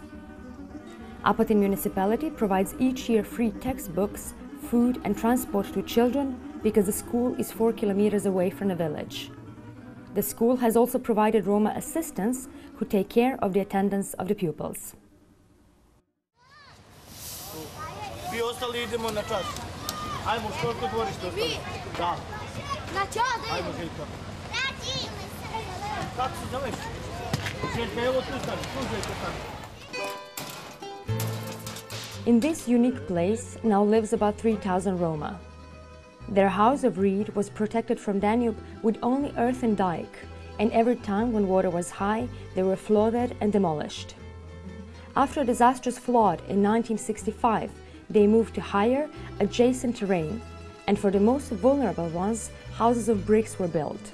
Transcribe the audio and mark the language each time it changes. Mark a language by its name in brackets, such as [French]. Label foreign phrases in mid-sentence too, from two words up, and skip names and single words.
[English] Apatin municipality provides each year free textbooks, food and transport to children because the school is 4 kilometers away from the village. The school has also provided Roma assistants who take care of the attendance of the pupils. [Serbian] Vi ostali idemo na čas. Ajmo, što odgovoriš to ostali? Da. Na čas? Ajmo, Željka. Kako se zoveš? Željka, evo tu stani, tu Željka stani. [English] In this unique place now lives about 3,000 Roma. Their house of reed was protected from Danube with only earthen dike, and every time when water was high, they were flooded and demolished. After a disastrous flood in 1965, they moved to higher, adjacent terrain, and for the most vulnerable ones, houses of bricks were built.